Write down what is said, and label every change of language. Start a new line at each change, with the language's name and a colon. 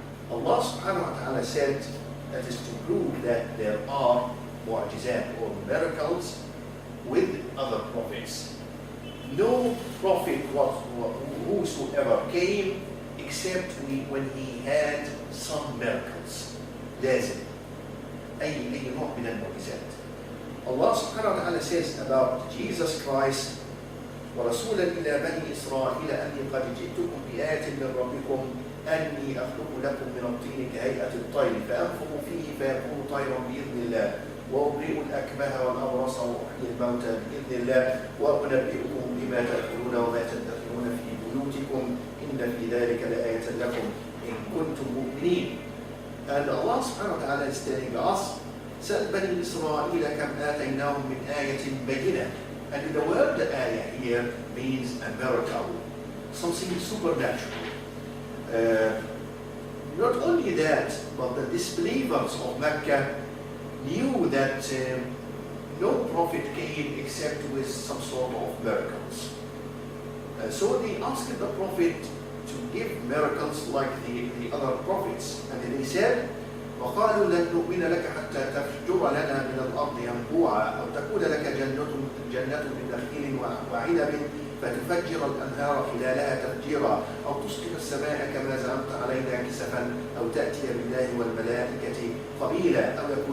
English: Allah subhanahu wa ta'ala said that is to prove that there are mu'jizat or miracles with other prophets. No prophet whosoever came except when he had some miracles.
Arabic: لازم أي نوع من المعجزات.
English: Allah subhanahu wa ta'ala says about Jesus Christ,
Arabic: ورسولا إلى بني إسرائيل أني قد جئتكم بآية من ربكم أني أخلق لكم من الطين كهيئة الطير فأنفخ فيه فيكون طيرا بإذن الله وأبرئ الأكمه والأبرص وأحيي الموتى بإذن الله وأنبئكم بما تأكلون وما تدخرون في بيوتكم إن في ذلك لآية لكم إن كنتم مؤمنين.
English: And Allah subhanahu wa ta'ala is telling us,
Arabic: سأل بني إسرائيل كم آتيناهم من آية بينة.
English: And the word ayah here means a miracle, something supernatural. Not only that, but the disbelievers of Mecca knew that no prophet came except with some sort of miracles. So they asked the prophet to give miracles like the other prophets. And they said,
Arabic: وقالوا لن نؤمن لك حتى تفجر لنا من الأرض ينبوعا أو تكون لك جنة من نخيل وعنب فتفجر الأنهار خلالها تفجيرا أو تسقط السماء كما زعمت علينا كسفا أو تأتي بالله والملائكة قبيلا أو